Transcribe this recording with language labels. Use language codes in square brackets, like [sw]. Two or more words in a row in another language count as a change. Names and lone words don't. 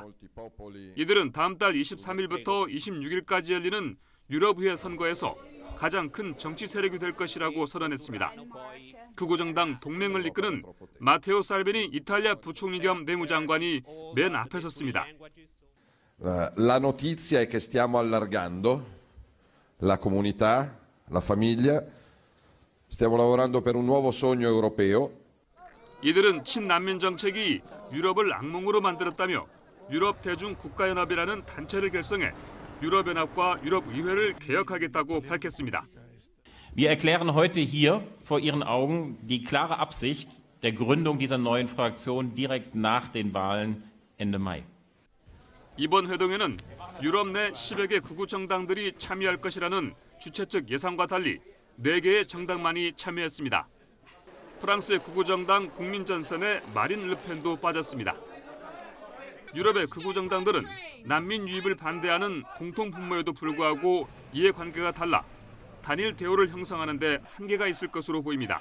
[ko] 이들은 다음 달 23일부터 26일까지 열리는 유럽의회 선거에서 가장 큰 정치 세력이 될 것이라고 선언했습니다. 극우정당 동맹을 이끄는 마테오 살비니 이탈리아 부총리 겸 내무장관이 맨 앞에 섰습니다. [it] La notizia è che stiamo allargando la comunità, la famiglia. Stiamo lavorando per un nuovo sogno europeo [ko] 이들은 친난민 정책이 유럽을 악몽으로 만들었다며 유럽 대중 국가연합이라는 단체를 결성해 유럽연합과 유럽의회를 개혁하겠다고 밝혔습니다. [de] Wir erklären heute hier vor Ihren Augen die klare Absicht der Gründung dieser neuen Fraktion direkt nach den Wahlen Ende Mai. [ko] 이번 회동에는 유럽 내 10여 개 극우 정당들이 참여할 것이라는 주최 측 예상과 달리 4개의 정당만이 참여했습니다. 프랑스의 극우 정당 국민전선의 마린 르펜도 빠졌습니다. 유럽의 극우 정당들은 난민 유입을 반대하는 공통 분모에도 불구하고 이해관계가 달라 단일 대우를 형성하는 데 한계가 있을 것으로 보입니다.